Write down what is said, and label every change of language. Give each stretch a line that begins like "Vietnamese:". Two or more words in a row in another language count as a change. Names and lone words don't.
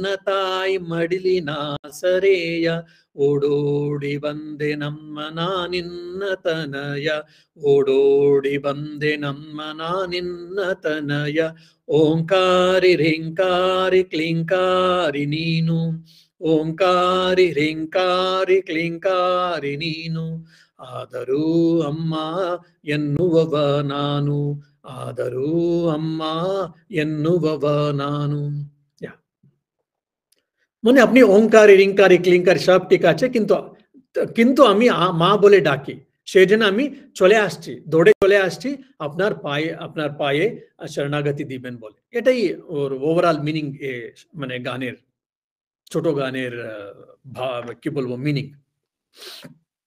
Kannada: ತಾಯಿ ಮಡಿಲಿನ ಸರೆಯ, ಓಡೋಡಿ ಬಂದೆ ನಮ್ಮ ನಿನ್ನ ತನಯ, ಓಡೋಡಿ ಬಂದೆ ನಮ್ಮ ನಿನ್ನ ತನಯ, ಓಂಕಾರಿ ರೇಂಕಾರಿ ಕ್ಲೀಂಕಾರಿ ನೀನು, ಓಂಕಾರಿ ರೇಂಕಾರಿ ಕ್ಲೀಂಕಾರಿ ನೀನು, ಆದರೂ ಅಮ್ಮ ಎನ್ನುವವ ನಾನು, ಆದರೂ ಅಮ್ಮ ಎನ್ನುವವ ನಾನು।
Bangla: মানে আপনি ওংকারি রিংকারি ক্লিংকারি সব ঠিক আছে, কিন্তু কিন্তু আমি মা বলে ডাকি, সেই জন্য আমি দৌড়ে চলে আসছি আপনার পায়ে শরণাগতি দিবেন বলে। এটাই ওর
English: overall meaning,
Bangla: মানে গানের ছোট গানের ভাব কি বলবো মিনিং।